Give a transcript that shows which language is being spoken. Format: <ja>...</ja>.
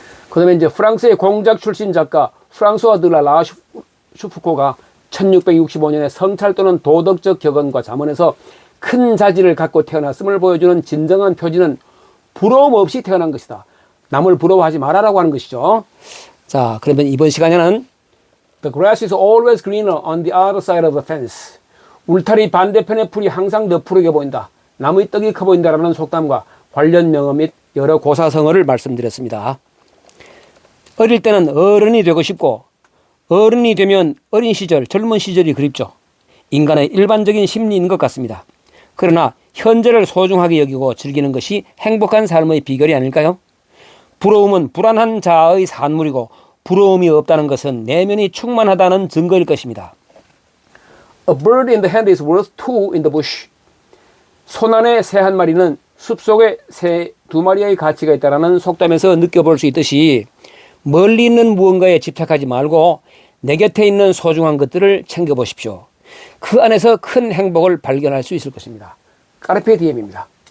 <ko>그 다음에 이제 프랑스의 공작 출신 작가 프랑스와 드라 라슈프코가 1665년에 성찰 또는 도덕적 격언과 잠언에서 큰 자질을 갖고 태어났음을 보여주는 진정한 표지는 부러움 없이 태어난 것이다. 남을 부러워하지 말아라고 하는 것이죠. 자, 그러면 이번 시간에는</ko> <en>The grass is always greener on the other side of the fence.</en> <ko>울타리 반대편의 풀이 항상 더 푸르게 보인다. 나무의 떡이 커 보인다라는 속담과 관련 명언 및 여러 고사성어를 말씀드렸습니다. 어릴 때는 어른이 되고 싶고 어른이 되면 어린 시절, 젊은 시절이 그립죠. 인간의 일반적인 심리인 것 같습니다. 그러나 현재를 소중하게 여기고 즐기는 것이 행복한 삶의 비결이 아닐까요? 부러움은 불안한 자아의 산물이고 부러움이 없다는 것은 내면이 충만하다는 증거일 것입니다.</ko> <en>A bird in the hand is worth two in the bush.</en> <ko>손 안에 새 한 마리는 숲속에 새 두 마리의 가치가 있다는 속담에서 느껴볼 수 있듯이 멀리 있는 무언가에 집착하지 말고 내 곁에 있는 소중한 것들을 챙겨보십시오. 그 안에서 큰 행복을 발견할 수 있을 것입니다. 까르페 디엠입니다.</ko>